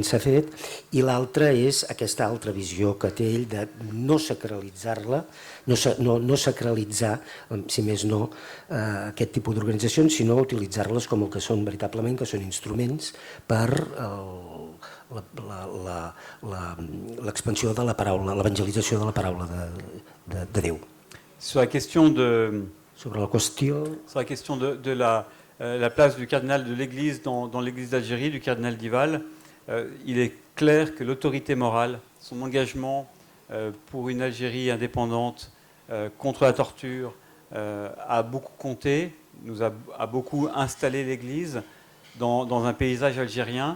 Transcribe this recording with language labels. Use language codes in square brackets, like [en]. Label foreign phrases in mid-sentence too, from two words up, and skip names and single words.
[ca] s'ha fet, i l'altra és aquesta altra visió que té ell de no sacralitzar-la, no sacralitzar, si més no, aquest tipus d'organitzacions, sinó utilitzar-les com el que són veritablement, que són instruments per l'expansió de la paraula, l'evangelització de la paraula de Déu. [fr] Sur la question de la place du cardinal de l'Église dans l'Église d'Algérie, du cardinal Dival, il est clair que l'autorité morale, son engagement pour une Algérie indépendante, contre la torture, a beaucoup compté, a beaucoup installé l'Église dans un paysage algérien.